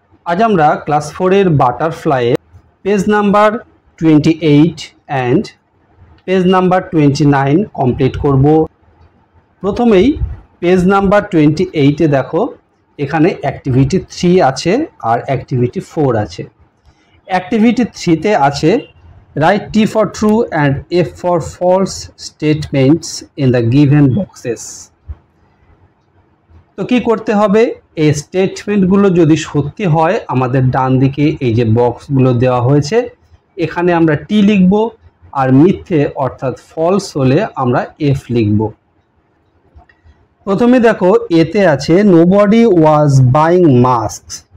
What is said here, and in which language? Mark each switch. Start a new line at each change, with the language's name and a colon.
Bangla: আজ আমরা ক্লাস 4 এর বাটারফ্লাইয়ে page number 28 and page number 29 complete করব। প্রথমেই পেজ নাম্বার 28 এ দেখো এখানে অ্যাক্টিভিটি 3 আছে আর অ্যাক্টিভিটি 4 আছে। অ্যাক্টিভিটি 3 তে আছে
English: Write T for true and F for false statements in the given boxes।
Bangla: তো কি করতে হবে, এই স্টেটমেন্টগুলো যদি সত্যি হয় আমাদের ডান দিকে এই যে বক্সগুলো দেওয়া হয়েছে এখানে আমরা টি লিখব, আর মিথ্যে অর্থাৎ ফলস হলে আমরা এফ লিখব। প্রথমে দেখো এতে আছে
English: Nobody was buying masks.